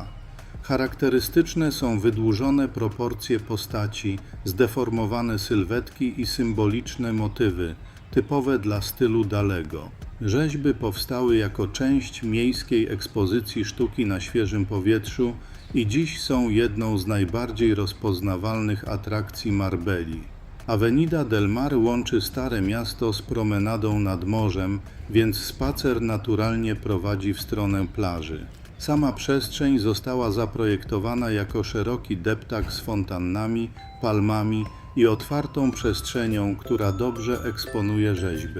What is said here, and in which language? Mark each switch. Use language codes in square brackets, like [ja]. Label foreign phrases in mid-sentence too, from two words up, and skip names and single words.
[pl] Charakterystyczne są wydłużone proporcje postaci, zdeformowane sylwetki i symboliczne motywy, typowe dla stylu Dalego. Rzeźby powstały jako część miejskiej ekspozycji sztuki na świeżym powietrzu i dziś są jedną z najbardziej rozpoznawalnych atrakcji Marbelli. Avenida del Mar łączy Stare Miasto z promenadą nad morzem, więc spacer naturalnie prowadzi w stronę plaży. Sama przestrzeń została zaprojektowana jako szeroki deptak z fontannami, palmami i otwartą przestrzenią, która dobrze eksponuje rzeźby.